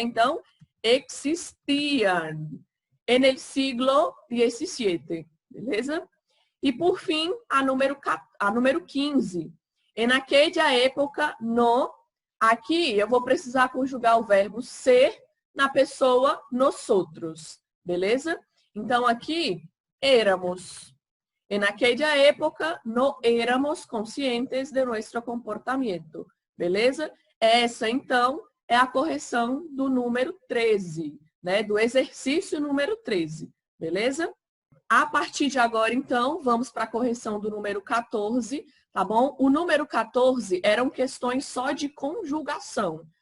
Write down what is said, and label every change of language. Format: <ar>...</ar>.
<pt>Então, existiam</pt> <es>en el siglo XVII,</es> <pt>beleza? E por fim, a número 15.</pt> <es>En aquella época, no.</es> <pt>Aqui eu vou precisar conjugar o verbo ser na pessoa nosotros. Beleza? Então, aqui, éramos.</pt> <es>En aquella época, no éramos conscientes de nuestro comportamento.</es> <pt>Beleza? Essa, então, é a correção do número 13, né? Do exercício número 13. Beleza? A partir de agora, então, vamos para a correção do número 14, tá bom? O número 14 eram questões só de conjugação.</pt>